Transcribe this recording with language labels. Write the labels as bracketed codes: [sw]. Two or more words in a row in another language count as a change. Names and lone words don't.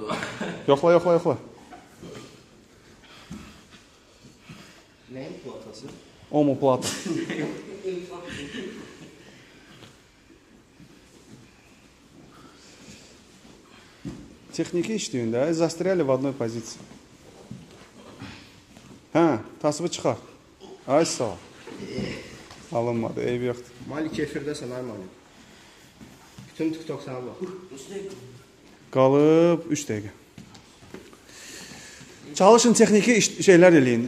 [az] Yoxla. Neyin platası? Omoplata. Texniki işləyin də, [ru] застряли в одной позиции. [az] Hə, tasıbı çıxar. Ay sağ ol. Alınmadı, eybi yoxdur. Malik efirdəsən, ay Malik. Bütün TikTok sana bax. Qalıb 3 dəqiqə. Çalışın texniki şeylər eləyin.